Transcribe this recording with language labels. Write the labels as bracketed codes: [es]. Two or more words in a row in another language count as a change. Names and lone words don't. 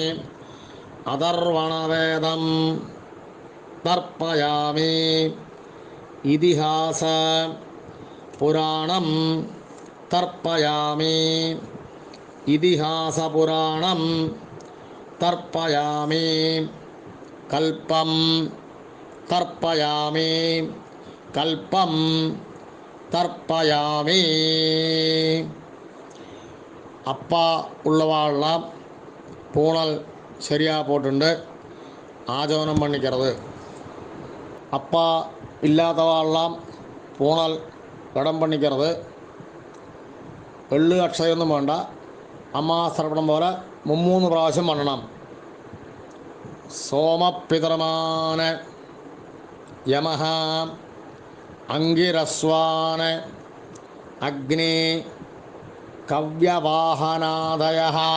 [sa] അഥർവണവേദം തർപ്പയാമി ഇതിഹാസ പുരാണം തർപ്പയാമി ഇതിഹാസപുരാണം തർപ്പയാമി കൽപ്പം തർപ്പയാമി കൽപ്പം തർപ്പയാമി. [ta] அப்பா உள்ளவாள்லாம் பூணல் சரியாக போட்டுண்டு ஆஜோனம் பண்ணிக்கிறது. அப்பா இல்லாதவாள்லாம் பூணல் கடம் பண்ணிக்கிறது. [ml] എള്ള് അക്ഷയൊന്നും വേണ്ട. അമ്മാസർപ്പണം പോലെ 3 പ്രാവശ്യം പണണം. [sa] സോമപിതൃമാന് യമഃ അങ്കിരസ്വാന് അഗ്നി കവ്യവാഹനാദയഃ